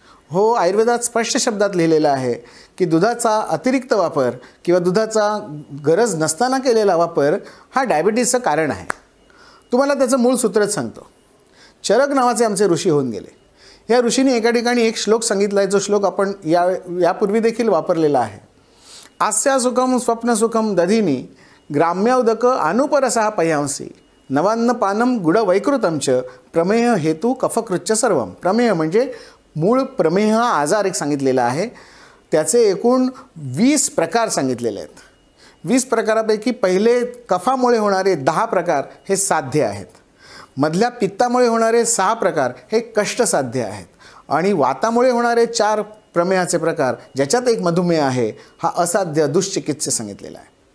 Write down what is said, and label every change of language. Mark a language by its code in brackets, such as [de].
[mr] हो, आयुर्वेदात स्पष्ट शब्दात लिहिलेलं आहे की दुधाचा अतिरिक्त वापर किंवा दुधाचा गरज नसताना केलेला वापर हा डायबिटीजचं कारण आहे। तुम्हाला त्याचं मूळ सूत्रच सांगतो। चरक नावाचे आमचे ऋषी होऊन गेले। या ऋषीने एका ठिकाणी एक श्लोक सांगितला आहे, जो श्लोक आपण यापूर्वी देखील वापरलेला आहे। [sa] आस्या सुखम स्वप्न सुखम दधिनी ग्राम्यौदक अनुपरसः पयांसी नवान्न पानम गुड वैकृतम च प्रमेह हेतू कफकृच्च सर्वम। [mr] प्रमेह म्हणजे मूळ प्रमेह हा आजार एक सांगितलेला आहे। त्याचे एकूण 20 प्रकार सांगितलेले आहेत। 20 प्रकारापैकी पहिले कफामुळे होणारे 10 प्रकार हे साध्य आहेत, मधल्या पित्तामुळे होणारे 6 प्रकार हे कष्टसाध्य आहेत, आणि वातामुळे होणारे 4 प्रमेहाचे प्रकार, ज्याच्यात एक मधुमेह आहे, हा असाध्य दुष्चिकित्से सांगितलेला आहे।